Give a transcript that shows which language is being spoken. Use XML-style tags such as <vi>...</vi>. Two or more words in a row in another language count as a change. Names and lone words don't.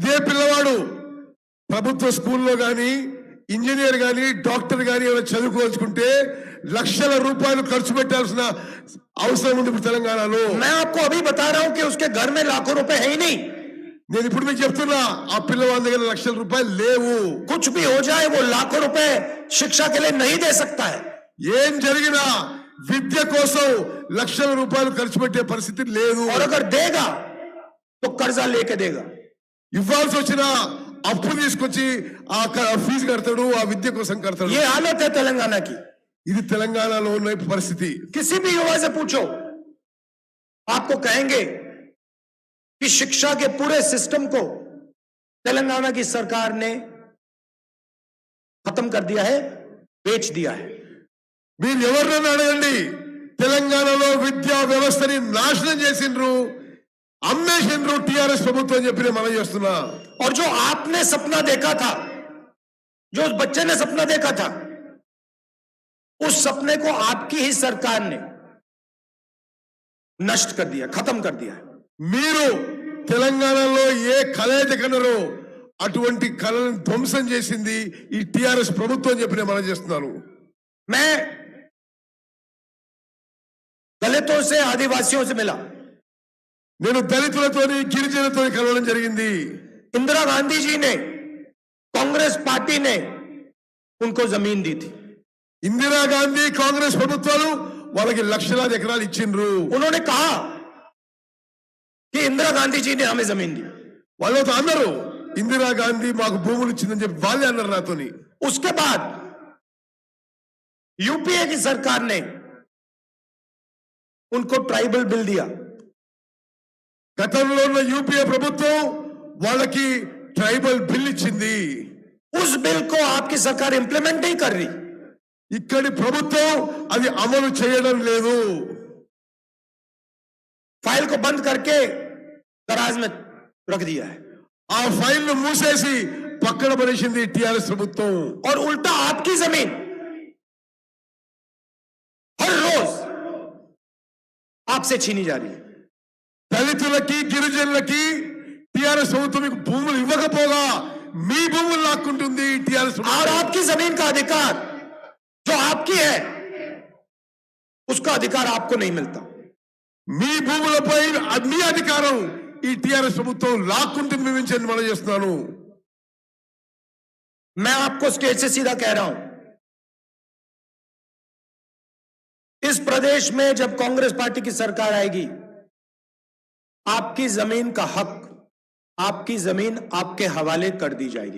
<te>ఇదే పిల్లవాడు ప్రభుత్వ స్కూల్లో గాని ఇంజనీర్ గాని డాక్టర్ గాని ఎవరైనా చదువుకోవాల్సుకుంటే లక్షల రూపాయలు ఖర్చు పెట్టాల్సిన అవసరం ఉంది ఇప్పుడు తెలంగాణలో.</te> <hi>मैं आपको अभी बता रहा हूं कि उसके घर में लाखों रुपए है ही नहीं.</hi> <te>నేను ఇప్పుడు మీకు చెప్తున్నా ఆ పిల్లవాళ్ళ దగ్గర లక్షల రూపాయలు లేవు.</te> <hi>कुछ भी हो जाए वो लाखों रुपए शिक्षा के लिए नहीं दे सकता है.</hi> <te>ఏం జరిగినా విద్య కోసం లక్షల రూపాయలు ఖర్చు పెట్టే పరిస్థితి లేదు.</te> <hi>और अगर देगा तो कर्जा लेके देगा.</hi> <te>ఇవ్వాల్సి వచ్చినా అప్పు తీసుకొచ్చి ఆ ఫీజు కడతాడు, ఆ విద్య కోసం కడతాడు.</te> <hi>ये हालत है तेलंगाना की.</hi> <te>ఇది తెలంగాణలో ఉన్న పరిస్థితి.</te> <hi>किसी भी युवा से पूछो आपको कहेंगे कि शिक्षा के पूरे सिस्टम को तेलंगाना की सरकार ने खत्म कर दिया है, बेच दिया है.</hi> <te>మీరు ఎవరినైనా అడగండి, తెలంగాణలో విద్యా వ్యవస్థని నాశనం చేసిండ్రు, అమ్మేసిండ్రు టిఆర్ఎస్ ప్రభుత్వం అని చెప్పి నేను మనం చేస్తున్నా.</te> <hi>और जो आपने सपना देखा था, जो उस बच्चे ने सपना देखा था, उस सपने को आपकी ही सरकार ने नष्ट कर दिया, खत्म कर दिया.</hi> <te>మీరు తెలంగాణలో ఏ కళ అయితే కన్నారో అటువంటి కళలను ధ్వంసం చేసింది ఈ టిఆర్ఎస్ ప్రభుత్వం అని చెప్పి నేను మనం చేస్తున్నాను.</te> <hi>मैं दलितों से, आदिवासियों से मिला.</hi> <te>నేను దళితులతోని గిరిజనులతోని కలవడం జరిగింది.</te> <hi>इंदिरा गांधी जी ने, कांग्रेस पार्टी ने उनको जमीन दी थी.</hi> <te>ఇందిరాగాంధీ కాంగ్రెస్ ప్రభుత్వాలు వాళ్ళకి లక్షలాది ఎకరాలు ఇచ్చిండ్రు.</te> <hi>उन्होंने कहा कि इंदिरा गांधी जी ने हमें जमीन दी.</hi> <te>వాళ్ళతో అన్నారు ఇందిరాగాంధీ మాకు భూములు ఇచ్చిందని చెప్పి వాళ్ళే అన్నారు నాతోని.</te> <hi>उसके बाद यूपीए की सरकार ने उनको</hi> <en>tribal bill</en> <hi>दिया.</hi> <te>గతంలో ఉన్న యూపీఏ ప్రభుత్వం వాళ్ళకి</te> <en>tribal bill</en> <te>ఇచ్చింది.</te> <hi>उस बिल को आपकी सरकार इंप्लीमेंट नहीं कर रही.</hi> <te>ఇక్కడి ప్రభుత్వం అది అమలు చేయడం లేదు.</te> <hi>फाइल को बंद करके दराज में रख दिया है.</hi> <te>ఆ ఫైల్ ను మూసేసి పక్కన పడేసింది టిఆర్ఎస్ ప్రభుత్వం.</te> <hi>और उल्टा आपकी जमीन हर रोज आपसे छीनी जा रही है.</hi> <te>దళితులకి గిరిజనులకి టిఆర్ఎస్ ప్రభుత్వం మీకు భూములు ఇవ్వకపోగా మీ భూములు లాక్కుంటుంది టిఆర్ఎస్.</te> <hi>और आपकी जमीन का अधिकार जो आपकी है उसका अधिकार आपको नहीं मिलता.</hi> <te>మీ భూములపై మీ అధికారం ఈ టిఆర్ఎస్ ప్రభుత్వం లాక్కుంటుంది మేము మనం చేస్తున్నాను.</te> <hi>मैं आपको स्टेज से सीधा कह रहा हूं, इस प्रदेश में जब कांग्रेस पार्टी की सरकार आएगी, आपकी जमीन का हक, आपकी जमीन आपके हवाले कर दी जाएगी.</hi>